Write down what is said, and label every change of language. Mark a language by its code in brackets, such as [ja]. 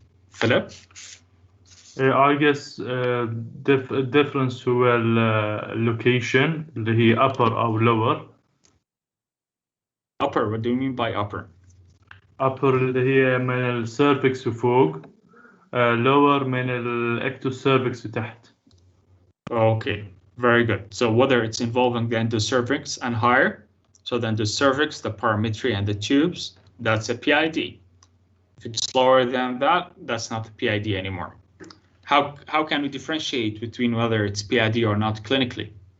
[en] Philip? I guess difference [ar] هو [en] location [ar] اللي هي [en] upper [ar] أو [en] lower. Upper, what do you mean by upper? upper [ar] اللي هي من cervix وفوق. [en] lower [ar] من cervix وتحت. [en] Okay, very good. So whether it's involving the endocervix and higher, so the endocervix, the parametry, and the tubes, that's a PID. If it's lower than that, that's not a PID anymore. How can we differentiate between whether it's PID or not clinically?